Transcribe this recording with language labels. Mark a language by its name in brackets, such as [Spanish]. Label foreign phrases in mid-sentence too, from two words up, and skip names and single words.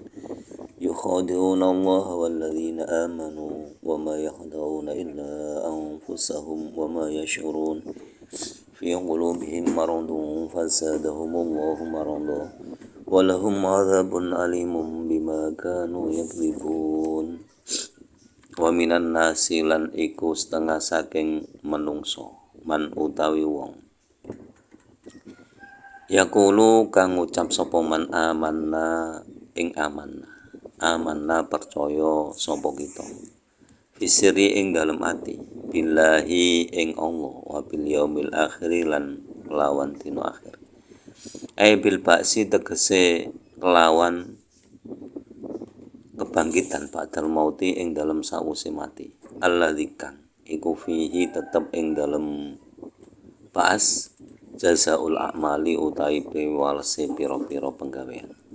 [Arabic] يخادعون الله والذين آمنوا وما يخدعون إلا أنفسهم وما يشعرون. في قلوبهم مرض فزادهم الله مرضا ولهم عذاب أليم بما كانوا يكذبون. ومن الناس [Javanese] lan iku setengah saking menungso man utawi wong yaqulu kang ngucap sapa [Arabic] من آمنا [Javanese] ing amanna percaya sapa kita fisiri ing dalem ati billahi ing Allah [Arabic] وباليوم الآخر [Javanese] lan lawan dina akhir [Arabic] بالبعث [Javanese] tegese lawan kebangkitan [Arabic] بعد الموت [Javanese] ing dalem sawise mati alladzi kang iku fihi tetep ing dalem ba'as [Arabic] جزاء الأعمال [Javanese] utawi piwalese pira-pira penggawean